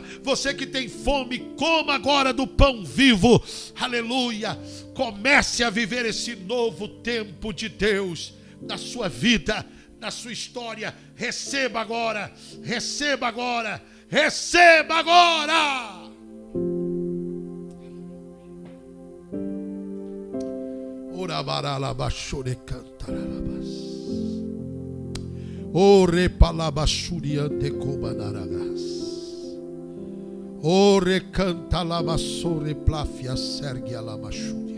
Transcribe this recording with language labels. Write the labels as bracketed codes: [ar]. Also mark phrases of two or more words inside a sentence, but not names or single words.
[pt] Você que tem fome, coma agora do pão vivo. Aleluia. Comece a viver esse novo tempo de Deus na sua vida, na sua história. Receba agora, receba agora, receba agora. Ora barala bachore cantarabas. Ore palabashuriante comanaragas. Ore canta lamasore plafia sergia lamashuria.